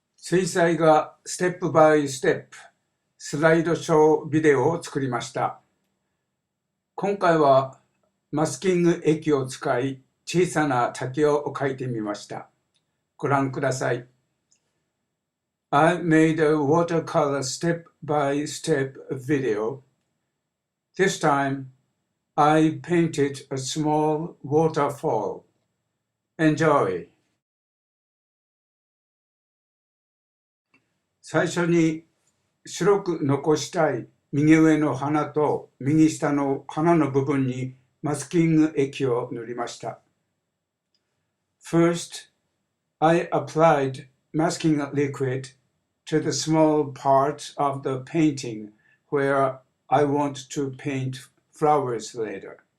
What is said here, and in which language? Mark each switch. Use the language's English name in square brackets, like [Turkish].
[Japanese] 水彩がステップバイステップスライドショービデオを作りました。今回はマスキング液を使い小さな滝を描いてみました。ご覧ください。 [English] I made a watercolor step-by-step video. This time, I painted a small waterfall. Enjoy! [Japanese] 最初に白く残したい右上の花と右下の花の部分にマスキング液を塗りました。 [English] First, I applied masking liquid to the small part of the painting where I want to paint flowers later.